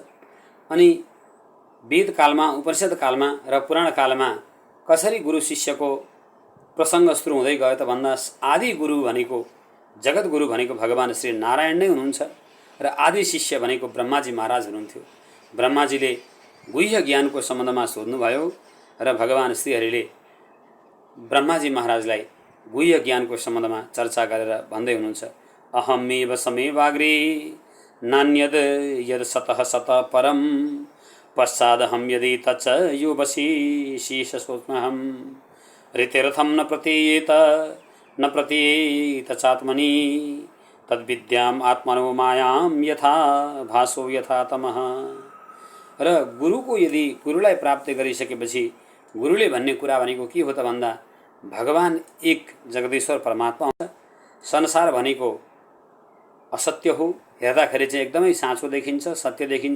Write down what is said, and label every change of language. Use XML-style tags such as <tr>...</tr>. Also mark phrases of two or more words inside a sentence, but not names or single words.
<ne>अनि वेद कालमा, उपनिषद कालमा र पुराण कालमा कसरी गुरु शिष्यको प्रसङ्ग सुरु हुँदै गयो त भन्दा आदि गुरु भनेको, जगत गुरु भनेको भगवान् श्री नारायण नै हुनुहुन्छ र आदि शिष्य भनेको ब्रह्माजी महाराज हुनुहुन्थ्यो। ब्रह्माजीले गुह्य ज्ञानको सम्बन्धमा सोध्नुभयो र भगवान् श्रीहरिले ब्रह्माजी महाराजलाई गुह्य ज्ञानको सम्बन्धमा चर्चा गरेर भन्दै हुनुहुन्छ,</ne> <sa>अहमेव समेवाग्रे नान्यद यद सतः सतः परम पश्चादहं यदि तच्च यो वशी शीश सोत्महं ऋतिरथं न प्रतीयेत चात्मनि तद्विद्याम् आत्मनो मायां यथा भासो यथा तमः।</sa> <ne>र गुरुलाई प्राप्त गरिसकेपछि गुरुले भन्ने कुरा भनेको के हो त भन्दा भगवान् एक जगदीश्वर परमात्मा हुन्छ। संसार भनेको असत्य हो, हेर्दाखेरि चाहिँ एकदमै साँचो देखिन्छ, सत्य देखिन्छ।</ne>